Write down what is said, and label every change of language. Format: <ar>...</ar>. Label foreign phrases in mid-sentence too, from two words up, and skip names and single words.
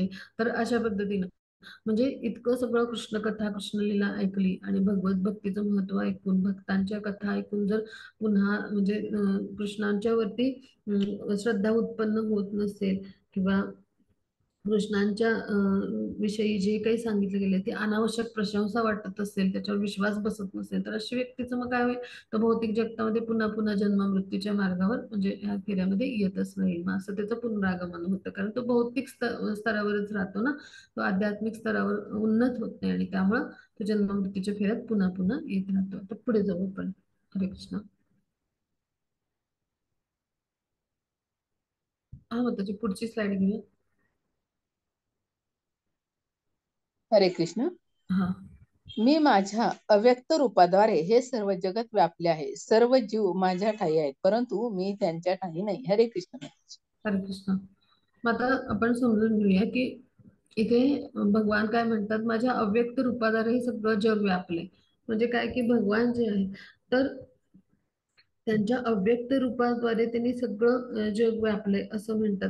<mr>तर अशा पद्धतीनं म्हणजे इतकं सगळं कृष्ण कथा कृष्णलीला ऐकली आणि भगवत भक्तीचं महत्व ऐकून भक्तांच्या कथा ऐकून जर पुन्हा म्हणजे कृष्णांच्या वरती श्रद्धा उत्पन्न होत नसेल किंवा कृष्णांच्या विषयी जे काही सांगितलं गेले ते अनावश्यक प्रशंसा वाटत असेल, त्याच्यावर विश्वास बसत नसेल, तर अशा व्यक्तीचं मग काय होईल, तर भौतिक जगतामध्ये पुन्हा पुन्हा जन्म मृत्यूच्या मार्गावर म्हणजे ह्या फेऱ्यामध्ये येतच राहील. मग असं त्याचं पुनरागमन होतं कारण तो भौतिक स्तरावरच राहतो ना, तो आध्यात्मिक स्तरावर उन्नत होत नाही आणि त्यामुळं तो जन्म मृत्यूच्या फेऱ्यात पुन्हा पुन्हा येत राहतो. तर पुढे जाऊ आपण. हरे कृष्ण. हा मग त्याची पुढची स्लाइड घेऊया. हरे कृष्ण. हा मी माझ्या अव्यक्त रूपाद्वारे हे सर्व जगत व्यापले आहे. सर्व जीव माझ्या ठाई आहेत, परंतु मी त्यांच्या ठाई नाही. हरे कृष्ण. हरे कृष्ण. मग आता आपण समजून घेऊया की इथे भगवान काय म्हणतात, माझ्या अव्यक्त रूपाद्वारे हे सगळं जग व्यापले. म्हणजे काय की भगवान जे आहे तर त्यांच्या अव्यक्त रूपाद्वारे त्यांनी सगळं जग व्यापलंय असं म्हणतात.</mr>